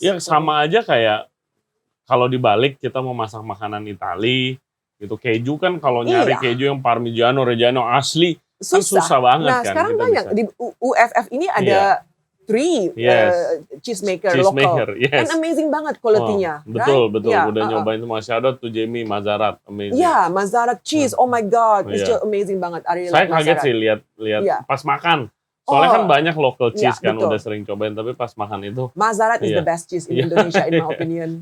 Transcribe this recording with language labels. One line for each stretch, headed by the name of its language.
Indonesian: Ya sama aja kayak kalau dibalik kita mau masak makanan Itali gitu, keju kan kalau nyari keju yang Parmigiano Reggiano asli susah banget nah, kan. Sekarang banyak di UFF ini ada 3 cheesemaker lokal.
English: And amazing
Indonesian: banget
English: quality-nya.
Indonesian: Betul. Udah nyobain semua.
English: Shout out to Jamie Mazarat, amazing. Mazarat cheese. Oh my god, it's just amazing
Indonesian: banget. Saya kaget sih lihat pas makan. Soalnya kan banyak
English: local cheese
Indonesian: kan udah sering cobain, tapi pas makan itu
English: Mazarat is the best cheese in Indonesia in my opinion.